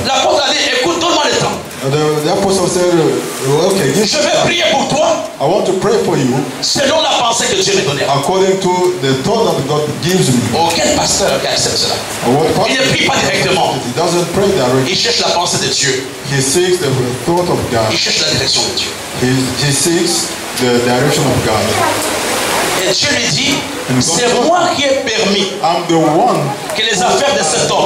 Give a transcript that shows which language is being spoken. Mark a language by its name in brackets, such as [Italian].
[French] L'apôtre a dit, écoute, donne-moi le temps. [English] The apostle said, okay, [French] Je vais prier pour toi [English] I want to pray for you [French] selon la pensée que Dieu me donnera. [English] according to the thought that God gives me. [French] Aucun pasteur qui accepte cela. [English] What [French] Il ne prie pas directement. [English] He doesn't pray directly. [French] Il cherche la pensée de Dieu. [English] He seeks the thought of God. [French] Il cherche la direction de Dieu. [English] He seeks the direction of God. [French] Et Dieu lui dit, c'est moi qui ai permis [English] I'm the one [French] que les affaires de cet homme